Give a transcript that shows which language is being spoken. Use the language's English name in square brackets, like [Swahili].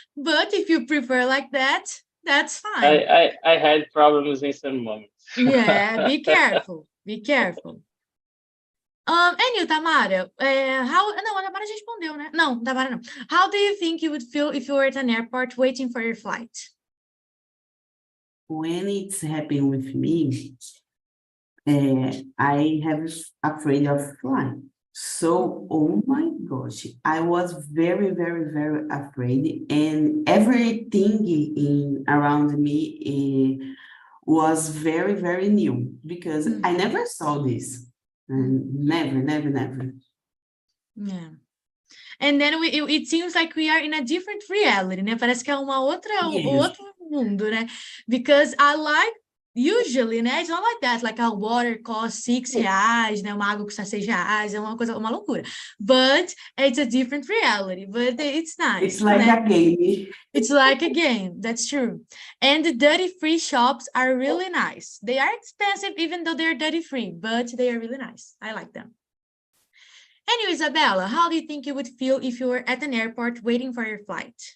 [English] But if you prefer like that, that's fine. I had problems in some moments. Yeah, be careful. Be careful. And you, [Portuguese] Tamara, não, a Tamara já respondeu, né? Não, Tamara não. [English] How do you think you would feel if you were at an airport waiting for your flight? When it's happening with me, I have afraid of flying. So, oh my gosh, I was very, very, very afraid, and everything around me was very, very new because I never saw this. Never. Yeah. And then it seems like we are in a different reality, né? [Portuguese] Parece que é outro mundo, né? [English] Because usually, né? It's not like that. Like a water costs R$6, [Portuguese] né? Uma água custa R$6, é uma loucura. [English] But it's a different reality. But it's nice. It's like a game. It's like a game. That's true. And the duty-free shops are really nice. They are expensive, even though they're duty-free, but they are really nice. I like them. Anyway, Isabella, how do you think you would feel if you were at an airport waiting for your flight?